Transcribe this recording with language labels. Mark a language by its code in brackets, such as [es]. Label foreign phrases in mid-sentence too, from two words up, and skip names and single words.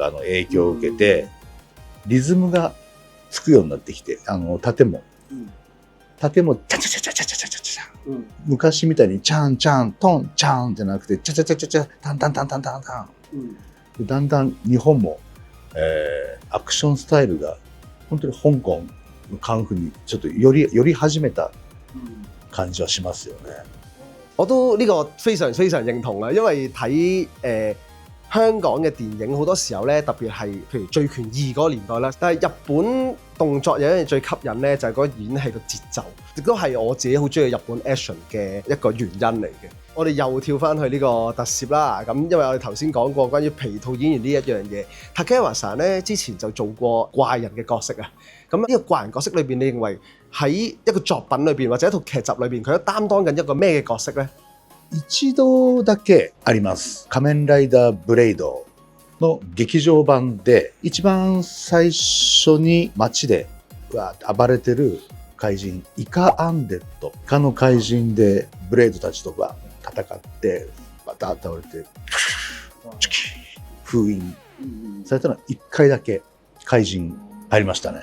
[ja] かの影響を受けてリズムがつくようになってきて、盾もチャチャチャチャチャチャチャチャチャ、昔みたいにチャンチャントンチャンじゃなくてチャチャチャチャチャタンタンタンタンタンタン、だんだん日本も、アクションスタイルが本当に香港のカンフーにちょっとより始めた感じはしますよね。 [yue] 我都呢個非常非常認同啊，因為睇香港嘅電影好多時候咧，特別係譬如《醉拳2》嗰個年代啦，但係日本動作有一樣最吸引咧，就係嗰個演戲嘅節奏，亦都係我自己好中意日本 action 嘅一個原因嚟嘅。我哋又跳翻去呢個特攝啦。咁因為我哋頭先講過關於皮套演員呢一樣嘢，Takehara咧之前就做過怪人嘅角色啊。咁呢個怪人角色裏邊，你認為喺一個作品裏邊或者一套劇集裏邊，佢都擔當緊一個咩嘅角色呢？ [ja] 一度だけあります。仮面ライダーブレイドの劇場版で、一番最初に街でわーって暴れてる怪人、イカアンデッド。イカの怪人でブレイドたちとか戦って、バタッと倒れて、チュキー封印されたのは1回だけ怪人ありましたね。